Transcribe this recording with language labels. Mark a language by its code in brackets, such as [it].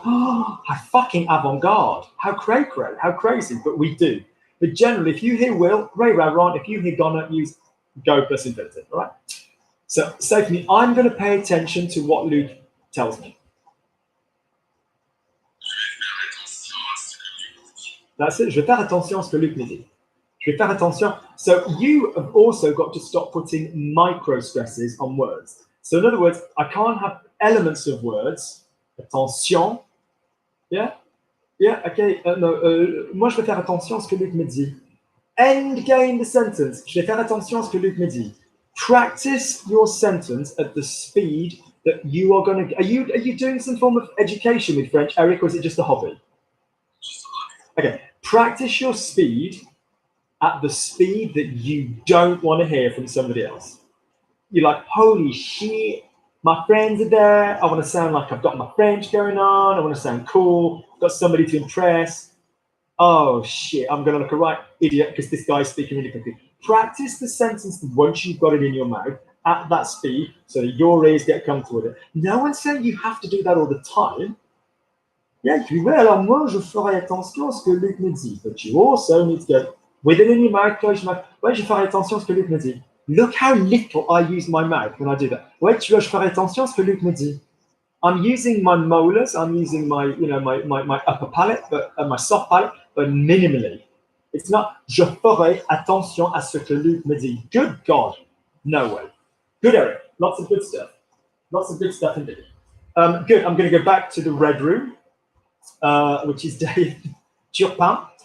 [en] How fucking avant-garde. How cray-cray, how crazy, but we do. But generally, if you hear will, reiront, if you hear gonna, use go plus infinitive, all right? So say for me, I'm going to pay attention to what Luke tells me. That's it. [fr] Je vais faire attention à ce que Luc me dit. Je vais faire attention. [en] So you have also got to stop putting micro stresses on words. So in other words, I can't have elements of words. Attention. Yeah? Yeah, okay. [fr] Moi, je vais faire attention à ce que Luc me dit. [en] Endgame the sentence. [fr] Je vais faire attention à ce que Luc me dit. [en] Practice your sentence at the speed that you are going to. Are you doing some form of education with French, Eric, or is it just a hobby? Okay. Practice your speed at the speed that you don't want to hear from somebody else. You're like, holy shit, my friends are there. I want to sound like I've got my French going on. I want to sound cool. I've got somebody to impress. Oh shit, I'm going to look a right idiot because this guy's speaking really quickly. Practice the sentence once you've got it in your mouth at that speed so that your ears get comfortable with it. No one's saying you have to do that all the time. Yeah, you can be, well, [fr] alors moi, je ferai attention à ce que Luc me dit. [en] But you also need to go, with it in your mouth, close your mouth. [fr] Ouais, je ferai attention à ce que Luc me dit. [en] Look how little I use my mouth when I do that. [fr] Ouais, tu vois, je ferai attention à ce que Luc me dit. [en] I'm using my molars, I'm using my, my upper palate, but my soft palate, but minimally. It's not, [fr] je ferai attention à ce que Luc me dit. [en] Good God, no way. Good, Eric. Lots of good stuff. Lots of good stuff indeed. Good, I'm going to go back to the red room, which is Dave Turpin.